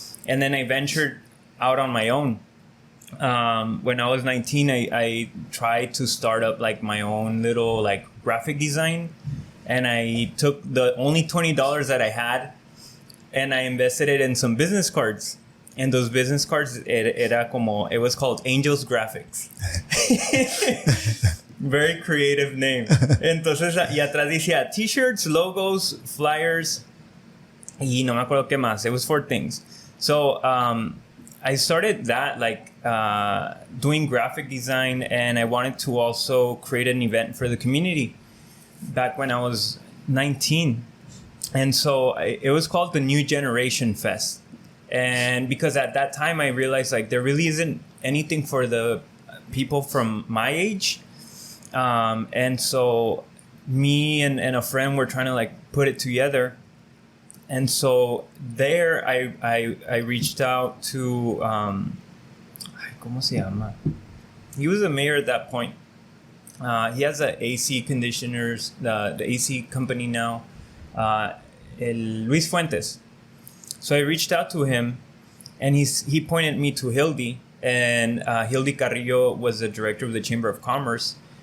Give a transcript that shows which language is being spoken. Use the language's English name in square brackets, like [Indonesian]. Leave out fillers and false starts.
[English] And then I ventured out on my own. When I was 19, I tried to start up like my own little like graphic design. And I took the only $20 that I had and I invested it in some business cards. And those business cards, it was called Angel's Graphics. Very creative name. [Spanish] Entonces, y atrás decía t-shirts, logos, flyers, y no me acuerdo qué más. [English] It was 4 things. So, I started that, like, doing graphic design, and I wanted to also create an event for the community back when I was 19. And so it was called the New Generation Fest. And because at that time I realized like there really isn't anything for the people from my age. And so me and a friend were trying to like put it together. And so there I reached out to, [Spanish] ¿cómo se llama? [English] He was a mayor at that point. He has a AC conditioners, the AC company now, Luis Fuentes. So I reached out to him, and he pointed me to Hildy, and Hildy Carrillo was the director of the Chamber of Commerce.